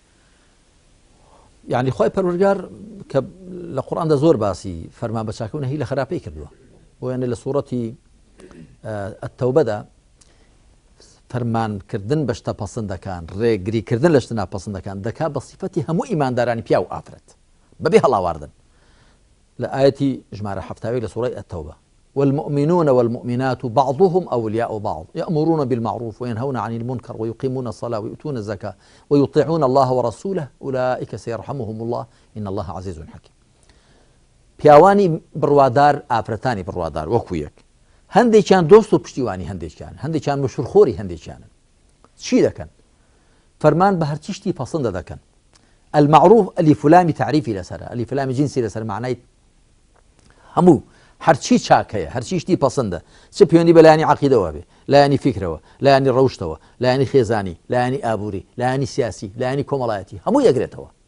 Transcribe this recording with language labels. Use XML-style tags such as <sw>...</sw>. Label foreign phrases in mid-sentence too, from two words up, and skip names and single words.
<ckb>یعنی خۆی پەروەردگار کە لە قورئاندا زۆر باسی فەرمان بە چاکە و نەهی لە خراپەی کردووە بۆیانە لە سوورەتی التەوبەدا فەرمانکردن بە شتە پەسەندەکان ڕێگریکردن لە شتە ناپەسەندەکان دەکات بە سیفەتی هەموو ئیماندارانی پیا و ئافرەت بەبێ هەڵاواردن لە ئاەتی ژمارە هەفتاوی لە سوورەی التەوبە</ckb> <ar>والمؤمنون والمؤمنات بعضهم أولياء بعض يأمرون بالمعروف وينهون عن المنكر ويقيمون الصلاة ويؤتون الزكاة ويطيعون الله ورسوله أولئك سيرحمهم الله إن الله عزيز حكيم</ar> <ckb>پیاوانی بڕوادار ئافرەتانی بڕوادار وەکو یەک هەندێکیان دۆست و پشتیوانی هەندێکیان مشورخۆری هەندێکیانن چی دەکەن فەرمان بە هەرچی شتی پەسەندە دەکەن المعروف ئەلیف و لامی تعریفی لەسەرە ئەلیف و لامی جینسی لەسەر معنای هەموو هەرچی چاکەیە هەرچی شتی پەسەندە چ پەیوەندی بە لایانی عەقیدەوە بێ لایانی فیکرەوە لایانی ڕەوشتەوە لایانی خێزانی لایانی ئابووری لایانی سیاسی لایانی کۆمەڵایەتی هەموو یەکرێتەوە</ckb>